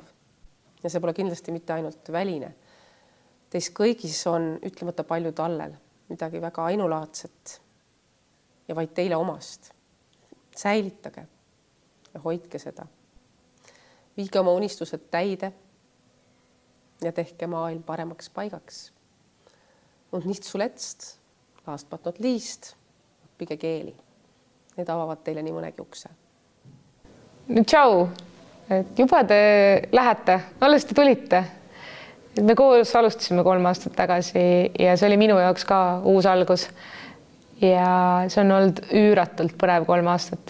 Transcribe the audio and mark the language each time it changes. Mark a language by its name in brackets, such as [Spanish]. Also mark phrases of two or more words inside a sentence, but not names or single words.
[Estonian] Ja see pole kindlasti mitte ainult väline. Teis kõigis on ütlemata palju tallel, midagi väga ainulaadset ja vaid teile omast. Säilitage ja hoidke seda. Viige oma unistused täide ja tehke maailm paremaks paigaks. [German] Und nicht zuletzt, [English] last but not least, [Estonian] õppige keeli. Need avavad teile nii mõnegi ukse. Tšau, juba te lähete, alles te tulite. Me koos alustasime 3 aastat tagasi ja see oli minu jaoks ka uus algus. Ja see on olnud üüratult põnev 3 aastat.